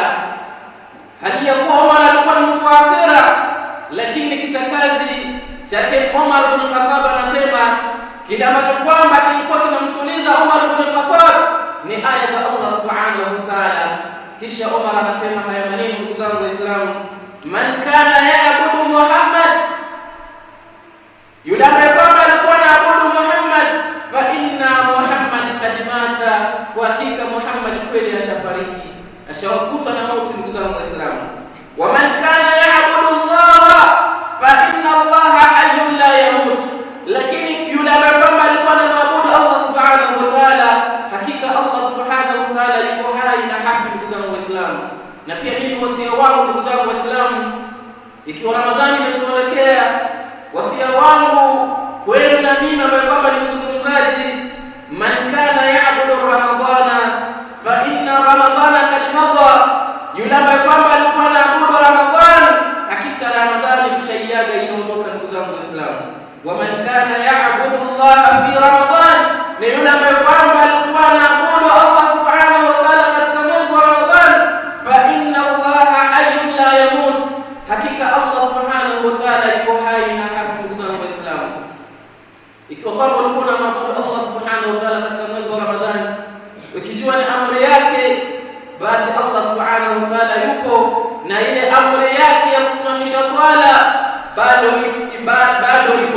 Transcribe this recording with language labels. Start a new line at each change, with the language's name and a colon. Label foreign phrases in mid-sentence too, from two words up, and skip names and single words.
Swahili: Hali ya kuwa Umar alikuwa ni mtu wa hasira, lakini kichakazi chake Umar ibn Khattab anasema kile ambacho kwamba kilikuwa kinamtuliza Umar ibn Khattab ni aya za Allah
Arabic: سبحانه وتعالى.
Swahili: Kisha Umar anasema haya maneno, ndugu zangu Waislamu,
Arabic: من كان يعبد محمد,
Swahili: yule ambaye kwamba alikuwa anaabudu Muhammad,
Arabic: فإن محمد قد مات,
Swahili: kwa hakika Muhammad kweli ashafariki, ashawakutwa na mauti. Ndugu zangu Waislamu,
Arabic: ومن كان يعبد الله فإن الله حي لا يموت,
Swahili: lakini yule ambaye kwamba alikuwa anaabudu Allah
Arabic: سبحانه وتعالى,
Swahili: hakika Allah
Arabic: سبحانه وتعالى
Swahili: yuko hai na haki. Ndugu zangu Waislamu, na pia mimi wasia wangu ndugu zangu Waislamu, ikiwa Ramadhani imetuelekea, wasia wangu kwenu na mimi ambaye kwamba ni mzungumzaji,
Arabic: من كان يعبد رمضان فإن رمضان قد مضى,
Swahili: yule ambaye kwamba alikuwa anaabudu Ramadhani, hakika Ramadhani tushaiaga, ishaondoka. Ndugu zangu Waislamu,
Arabic: ومن كان يعبد الله في رمضان,
Swahili: ni yule ambaye kwamba alikuwa anaabudu Allah
Arabic: سبحانه وتعالى
Swahili: katika mwezi wa Ramadhan,
Arabic: فإن الله حي لا يموت,
Swahili: hakika Allah
Arabic: سبحانه وتعالى
Swahili: yuko hai na haki. Ndugu zangu Waislamu, ikiwa kwamba ulikuwa unaabudu Allah
Arabic: سبحانه وتعالى
Swahili: katika mwezi wa Ramadhan ukijua ni amri yake, basi Allah
Arabic: سبحانه وتعالى
Swahili: yupo na ile amri yake ya kusimamisha swala bado ipo.